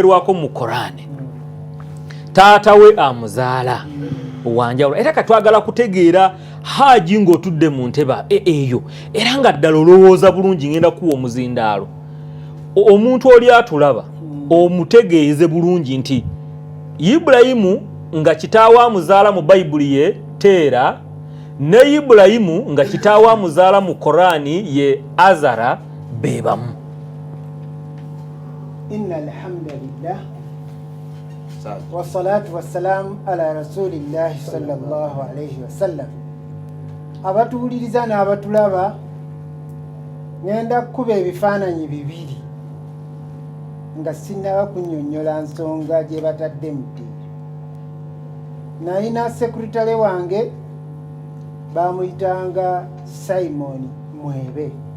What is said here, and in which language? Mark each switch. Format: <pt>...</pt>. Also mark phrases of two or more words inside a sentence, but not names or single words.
<lg>ayogerwako mu Korani taata we amuzaala owanjawulo era katwagala kutegeera Haji ng'otudde mu ntebe eyo era nga ddala olowooza bulungi ngenda kuwa omuzindaalo omuntu oli atulaba omutegeeze bulungi nti Ibulayimu nga kitaawe amuzaala mu Bayibuli ye Teera ne Ibulayimu nga kitaawe amuzaala mu Korani ye Azara bebamu.</lg> <ar>إن الحمد لله والصلاة والسلام على رسول الله صلى الله عليه وسلم.</ar> <lg>Abatuwuliriza n'abatulaba ngenda kukuba ebifaananyi bibiri nga sinnaba kunnyonnyola nsonga gye batadde mu ddiiro. Nalina sekuritale wange bamuyitanga Simon Mwebe.</lg>